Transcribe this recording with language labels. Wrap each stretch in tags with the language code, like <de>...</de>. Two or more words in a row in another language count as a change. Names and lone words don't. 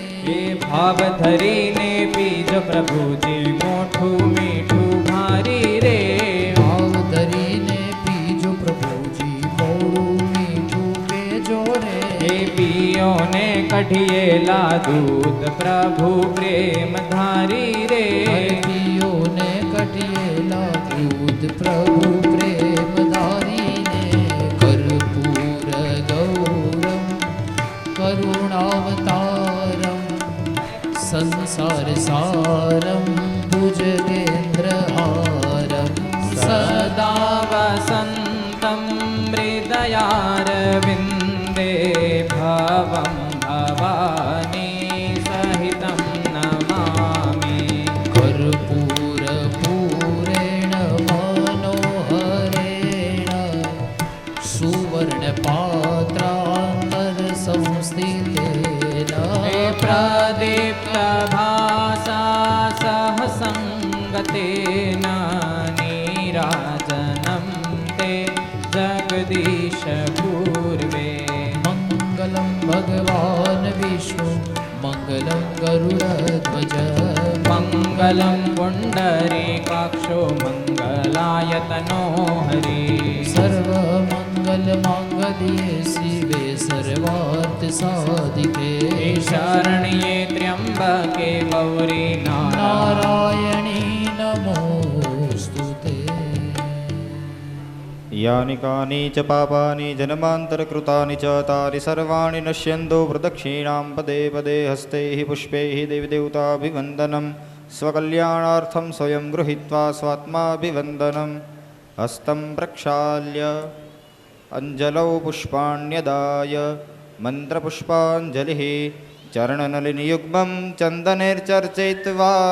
<gu>હે ભાવ ધરીને બીજ પ્રભુજી મોઠૂ મીઠૂ ભારી રે ભાવ ધરીને પીજો પ્રભુજી મોડું મીઠું પેજો રે હે પિયો ને કઢીએલા દૂધ પ્રભુ પ્રેમ ધારી રે પીઓને કઢિયેલા દૂધ પ્રભુ પ્રેમ ધારીને</gu> <sa>કર્પૂર ગૌરમ કરુણાવતારમ સંસાર સારમ ભુજગેન્દ્રહારમ सदा वसन्तं हृदयारविन्दे भवं भवानी सहितं नमामि કર્પૂર પૂરેણ મનોહરેણ સુવર્ણ પાત્રાંતર સંસ્થિતેન हे प्रदीप्तभासा सहसङ्गतेन नीराजनं ते जगदीश पूर्वे મંગલમ ભગવાન વિષ્ણુ મંગલમ ગરુડધ્વજ मङ्गलं पुण्डरीकाक्षो मङ्गलायतनो हरि સર્વમંગલ માંગલ્યે શિવે સર્વાર્થ સાધિકે शरण्ये त्र्यम्बके गौरी નારાયણી નમોસ્તુતે यानि कानि च पापानि जन्मान्तरकृतानि च तानि सर्वाणि नश्यन्तो प्रदक्षिणां पदे पदे हस्तैः पुष्पैः देवदेवताभिवन्दनं स्वकल्याणार्थं स्वयं गृहीत्वा स्वात्माभिवन्दनं हस्तं प्रक्षाल्य अञ्जलौ पुष्पाण्यदाय मन्त्रपुष्पाञ्जलिः चरणनलिनियुग्मं चन्दनैर्चर्चयित्वा</sa>